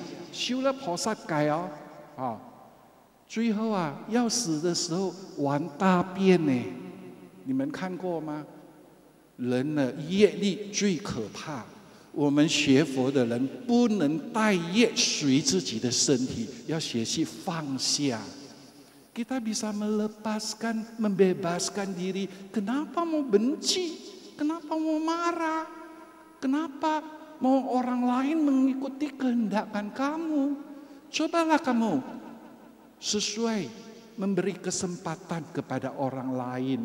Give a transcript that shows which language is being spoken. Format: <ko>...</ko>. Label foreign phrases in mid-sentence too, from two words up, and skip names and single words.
<zh>修了菩萨戒哦，最后啊，要死的时候玩大便呢，你们看过吗？人的业力最可怕，我们学佛的人不能带业随自己的身体，要学习放下。</zh> <id>Kita bisa melepaskan, membebaskan diri. Kenapa mau benci? Kenapa mau marah? Kenapa mau orang lain mengikuti kehendakan kamu? Cobalah kamu sesuai memberi kesempatan kepada orang lain.</id>